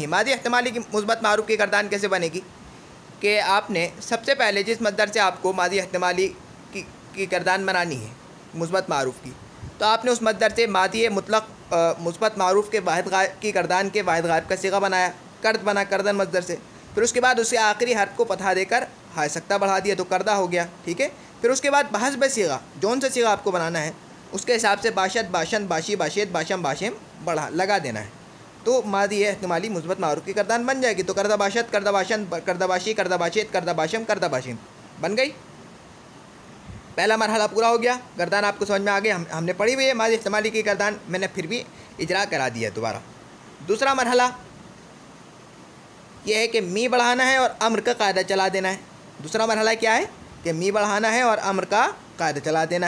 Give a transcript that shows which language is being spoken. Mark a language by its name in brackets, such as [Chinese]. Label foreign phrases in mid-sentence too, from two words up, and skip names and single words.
[Urdu] ماضی احتمالی کی مثبت معروف کی گردان کیسے بنے گی کہ آپ نے سب سے پہلے جس مصدر سے آپ کو ماضی احتمالی کی گردان بنانی ہے مثبت معروف کی, تو آپ نے اس مصدر سے ماضی مطلق مثبت معروف کے واحد غائب کی گردان کے واحد غائب کا صیغہ بنایا, کرد بنا کردن مصدر سے. پھر اس کے بعد اسے آخری حرف کو فتحہ دے کر ہائے سکتہ بڑھا دیا تو کردہ ہو گیا. ٹھیک ہے, پھر اس کے بعد بحسب صیغہ جون سے صیغہ آپ کو بنانا ہے اس کے حساب سے [Persian] باشد باشند باشی باشیت باشم باشم [Urdu] بڑھا لگا دینا ہے, تو ماضی احتمالی مثبت معروف کی گردان بن جائے گی. [Persian] تو کردہ باشد کردہ باشند کردہ باشی کردہ باشیت کردہ باشم کردہ باشم [Urdu] بن گئی. پہلا مرحلہ پورا ہو گیا. گردان آپ کو سمجھ میں آ گئی, ہم نے پڑھی ہوئی ہے ماضی احتمالی کی گردان, میں نے پھر بھی اجرا کرا دیا دوبارہ. دوسرا مرحلہ یہ ہے کہ می بڑھانا ہے اور امر کا قاعدہ چلا دینا ہے. دوسرا مرحلہ کیا ہے کہ می بڑھانا ہے اور امر کا قاعدہ چلا دینا ہے.